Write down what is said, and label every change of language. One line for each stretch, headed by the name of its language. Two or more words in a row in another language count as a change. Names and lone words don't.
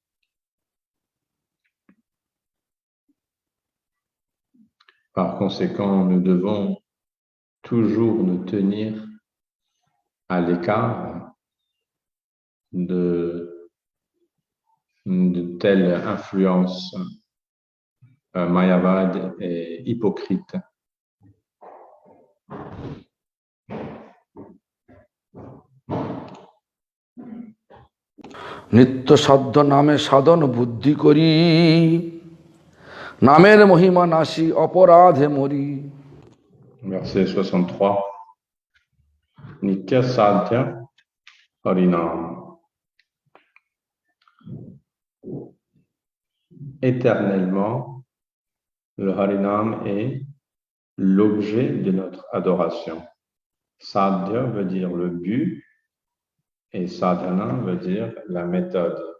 French: Par conséquent, nous devons toujours nous tenir à l'écart de telles influences mayavad et hypocrites.
Bangla: নিত্য সাধ্য নামে সাধন বুদ্ধি করি নামের মহিমা নাসি অপরাধে মরি. Verset 63. নিত্য সাধ্য হরিনাম.
French: Éternellement, Le Harinam est l'objet de notre adoration. Sadhya veut dire le but et sadhana veut dire la méthode.